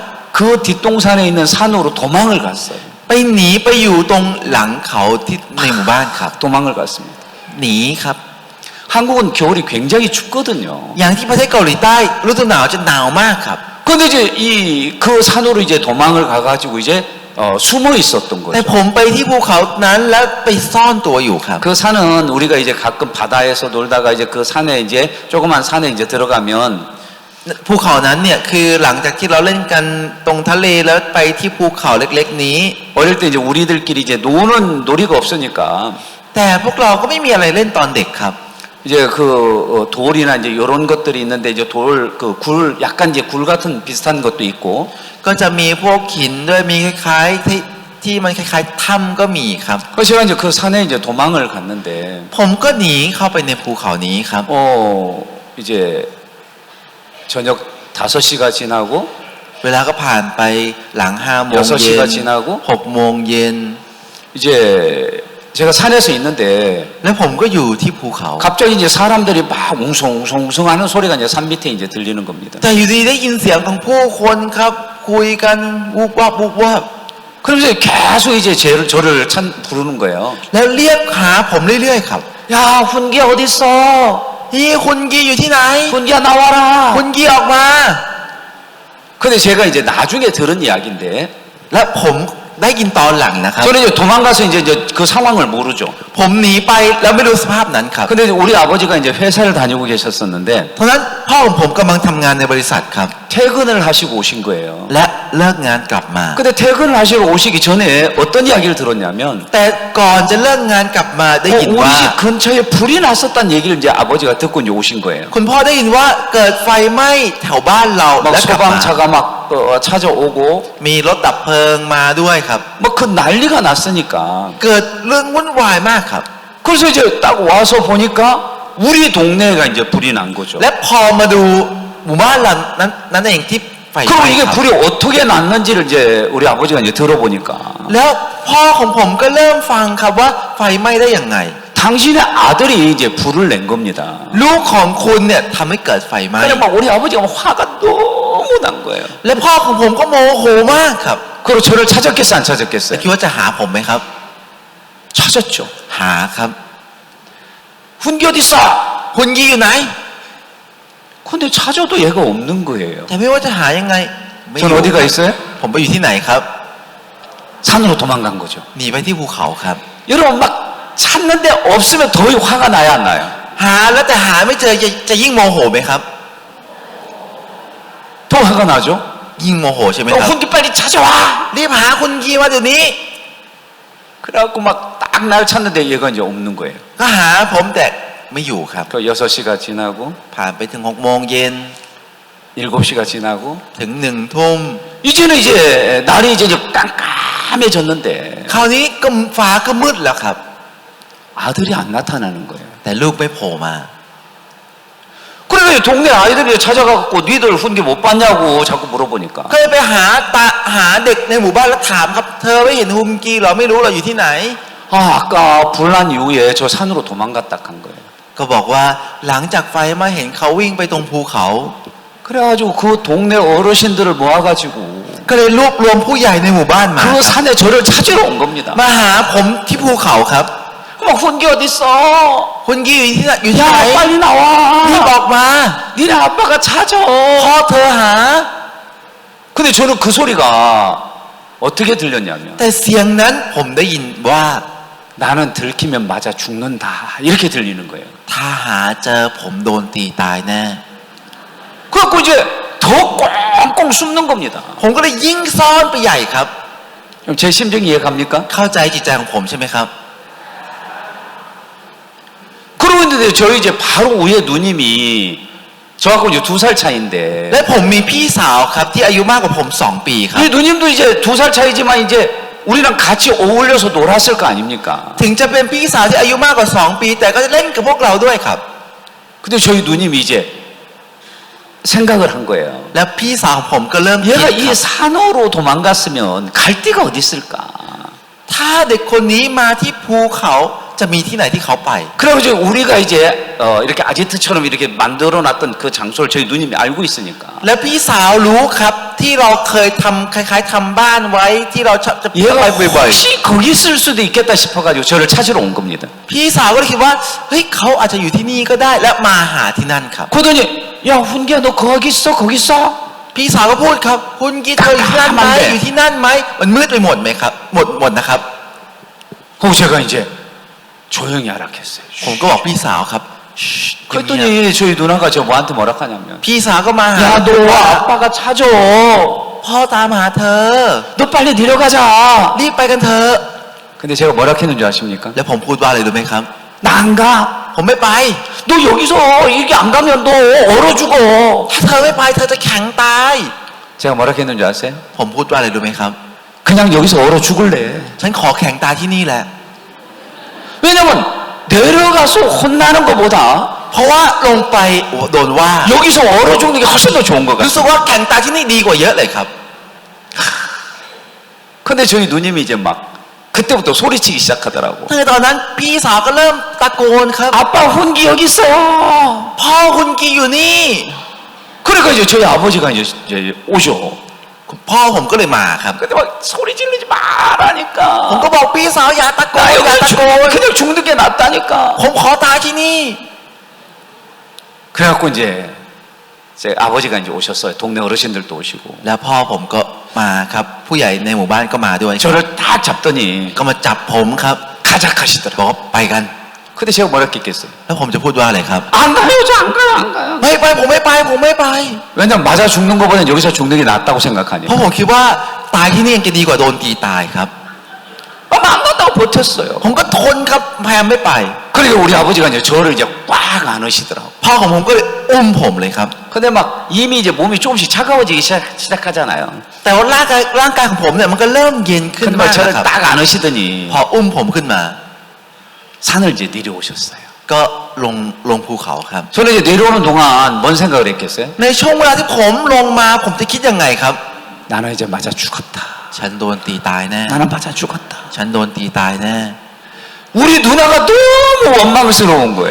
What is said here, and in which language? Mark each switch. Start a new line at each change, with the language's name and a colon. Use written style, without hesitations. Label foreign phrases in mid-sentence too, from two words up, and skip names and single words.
Korean: 그 뒷동산에 있는 산으로 도망을 갔어요.
Thai: ไปหนีไปอยู่ตรงหลังเขาที่ในหมู่บ้านครับ
Korean: 도망을 갔습니다.
Thai: หนีครับ
Korean: 한국은 겨울이 굉장히 춥거든요.
Thai: อย่างที่ประเทศเกาหลีใต้ฤดูหนาวจะหนาวมากครับ
Korean: 근데 이제 그 산으로 이제 도망을 가가지고 이제 숨어 있었던
Thai: แต่
Korean: 거죠.
Thai: ผมไปที่ภูเขานั้นแล้วไปซ่อนตัวอยู่ครับ
Korean: 그 산은 우리가 이제 가끔 바다에서 놀다가 이제 그 산에 이제 조그만 산에 이제 들어가면
Thai: ภูเขานั้นเนี่ยคือหลังจากที่เราเล่นกันตรงทะเลแล้วไปที่ภูเขาเล็กๆนี้
Korean: 어릴 때 이제 우리들끼리 이제 노는 놀이가 없으니까
Thai: แต่พวกเราก็ไม่มีอะไรเล่นตอนเด็กครับ
Korean: 이제 그 돌이나 이제 이런 것들이 있는데 이제 돌 그 굴 약간 이제 굴 같은 비슷한 것도 있고
Thai: ก็จะมีพวกหินด้วยมีคล้ายๆที่มันคล้ายๆถ้ำก็มีครับ
Korean: 그래서 제가 이제 그 산에 이제 도망을 갔는데
Thai: ผมก็หนีเข้าไปในภูเขานี้ครับ
Korean: 이제 저녁 5시가 지나고
Thai: เวลาก็ผ่านไปหลัง5 โมงเย็
Korean: 6시가
Thai: น
Korean: 지나고
Thai: 6 โมงเย็น
Korean: 이제 제가 산에서 있는데
Thai: แล้วผมก็อยู่ที่ภูเขา
Korean: 갑자기 이제 사람들이 막 웅성웅성 하는 소리가 이제 산 밑에 이제 들리는 겁니다.
Thai: แต่อยู่ดีได้ยินเสียงของผู้คนครับคุยกันวุบวับวุบวับ
Korean: 그러면서 계속 이제 저를 부르는 거예요.
Thai: แล้วเรียกหาผมเรื่อยๆครับ
Korean: 야, 훈기야 어디 있어?
Thai: นี่คุณกีอยู่ที่ไหน
Korean: 훈기야 나와라.
Thai: คุณกีออกมา
Korean: 근데 제가 이제 나중에 들은 이야기인데
Thai: และผมได้ยินตอนหลังนะครับ
Korean: 저는 이제 도망가서 이제 그 상황을 모르죠.
Thai: ผมหนีไปแล้วไม่รู้สภาพนั้นครับ
Korean: 근데 우리 아버지가 이제 회사를 다니고 계셨었는데
Thai: เพราะฉะนั้นพ่อของผมกำลังทำงานในบริษัทครับ
Korean: 퇴근을 하시고 오신 거예요.
Thai: และเลิกงานกลับมา
Korean: 근데 퇴근을 하시러 오시기 전에 어떤 이야기를 들었냐면
Thai: แต่ก่อนจะเลิกงานกลับมาได้ยิน
Korean: 우리
Thai: ว่า
Korean: 집 근처에 불이 났었다는 얘기를 이제 아버지가 듣고 이제 오신 거예요.
Thai: คุณพ่อได้ยินว่าเกิดไฟไหม้แถวบ้านเรา
Korean: 막
Thai: และกลับมา
Korean: 소방차가 막 찾아오고
Thai: มีรถดับเพลิงมาด้วยครับ
Korean: 막 그 난리가 났으니까
Thai: เกิดเรื่องวุ่นวายมากครับ
Korean: 그래서 이제 딱 와서 보니까 우리 동네가 이제 불이 난 거죠.
Thai: และพอมาดูหมู่บ้านหลังนั้นเองที่ไฟไห
Korean: 그럼
Thai: ม้
Korean: 이게
Thai: ครับ
Korean: 불이 어떻게 났는지를 이제 우리 아버지가 이제 들어보니까
Thai: แล้วพ่อของผมก็เริ่มฟังครับว่าไฟไหม้ได้อย่างไง
Korean: 당신의 아들이 이제 불을 낸 겁니다.
Thai: ลูกของคุณเนี่ยทำให้เกิดไฟไหม้
Korean: 그냥 막 우리 아버지가 화가 너무 난 거예요.
Thai: และพ่อของผมก็โมโหมากครับ
Korean: 그리고 저를 찾았겠어요, 안
Thai: แต่
Korean: 찾았겠어요?
Thai: คิดว่าจะหาผมไหมครับ
Korean: 찾았죠.
Thai: หาครับ
Korean: 훈기 어디 있어?
Thai: คุณกีอยู่ไหน
Korean: 근데 찾아도 얘가 없는 거예요.
Thai: แต่ไม่ว่าจะหายังไงไม่รู้
Korean: 전 어디가 있어요?
Thai: ผมไปอยู่ที่ไหนครับ
Korean: 산으로 도망간 거죠.
Thai: หนีไปที่ภูเขาครับ
Korean: 여러분 막 찾는데 없으면 더 화가 나야 안 나요?
Thai: หาแล้วแต่หาไม่เจอจะยิ่งโมโหไหมครับ
Korean: 더 화가 나죠?
Thai: ยิ่งโมโหใช่ไหมครับ
Korean: 훈기 빨리 찾아와!
Thai: รีบหาคุณกีมาเดี๋ยวนี้
Korean: 그래갖고 막 딱 날 찾는데 얘가 이제 없는 거예요.
Thai: ก็หาผมแต่ไม่อยู่ครับ
Korean: 그 6시가 지나고
Thai: ผ่านไปถึง6 โมงเย็น
Korean: 7시가 지나고
Thai: ถึง1 ทุ่ม
Korean: 이제는 이제 날이 이제 깜깜해졌는데
Thai: คราวนี้ก็ฟ้าก็มืดแล้วครับ
Korean: 아들이 안 나타나는 거예요.
Thai: แต่ลูกไม่โผล่มา
Korean: 그래서 동네 아이들이 찾아가고 니들 훈기 못 봤냐고 자꾸 물어보니까
Thai: ก็เลยไปหาเด็กในหมู่บ้านแล้วถามครับ เธอไม่เห็นฮุมกีเหรอไม่รู้เราอยู่ที่ไหน
Korean: 아까 불난 이후에 저 산으로 도망갔다 간 거예요.
Thai: ก็บอกว่าหลังจากไฟไหมาเห็นเขาวิ่งไปตรงภูเขา
Korean: 그래가지고 그 동네 어르신들을 모아가지고
Thai: ก็เลยรวบรวมผู้ใหญ่ในหมู่บ้านมา
Korean: 그 산에 저를 찾으러 온 겁니다.
Thai: มาหาผมที่ภูเขาครับ
Korean: 막 훈기 어디 있어?
Thai: คุณกีอยู่ที่ไหน
Korean: 야 빨리
Thai: รีบ
Korean: 나와.
Thai: ออกมา
Korean: 니네 아빠가 찾아.
Thai: พ่อเธอหา
Korean: 근데 저는 그 소리가 어떻게 들렸냐면
Thai: แต่เสียงนั้นผมได้ยินว่า
Korean: 나는 들키면 맞아 죽는다 이렇게 들리는 거예요.
Thai: ถ้าหาเจอผมโดนตีตายแน่
Korean: 그래갖고 이제 더 꽁꽁 숨는 겁니다.
Thai: ผมก็เลยยิ่งซ่อนไปใหญ่ครับ
Korean: 그럼 제 심정 이해갑니까?
Thai: เข้าใจจิตใจของผมใช่ไหมครับ
Korean: 그러고 있는데 저희 이제 바로 위에 누님이 저하고 이제 2살 차이인데
Thai: และผมมีพี่สาวครับที่อายุมากกว่าผม2 ปีครับ
Korean: 이 누님도 이제 2살 차이지만 이제 우리랑 같이 어울려서 놀았을 거 아닙니까?
Thai: ถึงจะเป็นพี่สาวที่อายุมากกว่า2 ปี แต่ก็จะเล่นกับพวกเราด้วยครับ
Korean: 근데 저희 누님이 이제 생각을 한 거예요.
Thai: แล้วพี่สาวของผมก็เริ่มคิด
Korean: 얘가
Thai: ค
Korean: 이
Thai: รับ
Korean: 산호로 도망갔으면 갈 데가 어디 있을까?
Thai: ถ้าเด็กคนนี้มาที่ภูเขาจะมีที่ไหนที่เขาไป
Korean: 그리고 이제 우리가 이제 이렇게 아지트처럼 이렇게 만들어놨던 그 장소를 저희 누님이 알고 있으니까
Thai: และพี่สาวรู้ครับที่เราเคยทำคล้ายๆทำบ้านไว้ที่เราจะไป
Korean: 얘가
Thai: บ่อย
Korean: 혹시 거기 있을 수도 있겠다 싶어가지고 저를 찾으러 온 겁니다.
Thai: ๆพี่สาวก็เลยคิดว่าเฮ้ยเขาอาจจะอยู่ที่นี่ก็ได้และมาหาที่นั่นครับ
Korean: 그러더니 야 훈기야 너 거기 있어 거기 있어?
Thai: พี่สาวก็พูดครับคุณกีเธออยู่ที่นั่นไหมอยู่ที่นั่นไหมมันมืดไปหมดไหมครับหมดนะครับ
Korean: 그리고 제가 이제 조용히 하라 했어요.
Thai: ผมก็บอกพี่สาวครับ
Korean: 그랬더니 저희 누나가 저 뭐한테 뭐라 하냐면
Thai: พี่สาวก็มาหา
Korean: 야 너 아빠가 찾아
Thai: พ่อตามหาเธอ
Korean: 너 빨리 내려가자
Thai: รีบไปกันเถอะ
Korean: 근데 제가 뭐라 했는 줄 아십니까?
Thai: แล้วผมพูดว่าอะไรรู้ไหมครับ
Korean: 나 안 가.
Thai: ผมไม่ไป
Korean: 너 여기서 이렇게 안 가면 너 얼어 죽어.
Thai: ถ้าเธอไม่ไปเธอจะแข็งตาย
Korean: 제가 뭐라 했는 줄 아세요?
Thai: ผมพูดว่าอะไรรู้ไหมครับ
Korean: 그냥 여기서 얼어 죽을래.
Thai: ฉันขอแข็งตายที่นี่แหละ
Korean: 왜냐면 내려가서 혼나는 것보다
Thai: เพราะว่าลงไปโดนว่า
Korean: 여기서 얼어 죽는 게 훨씬 더 좋은 것
Thai: รู้สึก
Korean: 같아요.
Thai: ว่าแข็งตายที่นี่ดีกว่าเยอะเลยครับ
Korean: 근데 저희 누님이 이제 막 그때부터 소리치기 시작하더라고.
Thai: คือตอนนั้นพี่สาวก็เริ่มตะโกนครับ
Korean: 아빠 훈기 여기 있어.
Thai: พ่อคุณกีอยู่นี่
Korean: 그러니까 이제 저희 아버지가 이제 오셔.
Thai: พ่อผมก็เลยมาครับ
Korean: 근데 막 소리 지르지 말라니까.
Thai: ผมก็บอกพี่สาวอย่าตะโกน
Korean: 나
Thai: อย่า
Korean: 여기
Thai: ตะโกน
Korean: 그냥 죽는 게 낫다니까.
Thai: ผมขอตายที่นี่
Korean: 그래갖고 이제 제 아버지가 이제 오셨어요. 동네 어르신들도 오시고.
Thai: แล้วพ่อผมก็มาครับ ผู้ใหญ่ในหมู่บ้านก็มาด้วยครับ
Korean: 저를 딱 잡더니
Thai: ก็มาจับผมครับ
Korean: 가자 하시더라고.
Thai: บอกว่าไปกัน
Korean: 근데 제가 뭐라 했겠어요?
Thai: แล้วผมจะพูดว่าอะไรครับ
Korean: 안 가요, 저 안 가요, 안 가요.
Thai: ไม่ไปผมไม่ไปผมไม่ไป
Korean: 왜냐면 맞아 죽는 것보다는 여기서 죽는 게 낫다고 생각하니.
Thai: เพราะผมคิดว่าตายที่นี่ยังจะดีกว่าโดนตีตายครับ
Korean: 안 간다고 버텼어요.
Thai: ผมก็ทนครับพยายามไม่ไป
Korean: 그러니까 우리 아버지가 이제 저를 이제 꽉 안으시더라고.
Thai: พ่อของผมก็เลยอุ้มผมเลยครับ
Korean: 근데 막 이미 이제 몸이 조금씩 차가워지기 시작하잖아요.
Thai: แต่ว่าร่างกายของผมเนี่ยมันก็เริ่มเย็นขึ้น
Korean: 근데
Thai: มา
Korean: 막
Thai: ก
Korean: 저를
Thai: นะครับ
Korean: 딱 안으시더니
Thai: พออุ้มผมขึ้นมา
Korean: 산을 이제 내려오셨어요.
Thai: ก็ลงภูเขาครับ
Korean: 저는 이제 내려오는 동안 뭔 생각을 했겠어요?
Thai: ในช่วงเวลาที่ผมลงมาผมจะคิดยังไงครับ
Korean: 나는 이제 맞아 죽었다.
Thai: ฉันโดนตีตายแน่
Korean: 나는 맞아 죽었다.
Thai: ฉันโดนตีตายแน่
Korean: 우리 누나가 너무 원망스러운 거예요.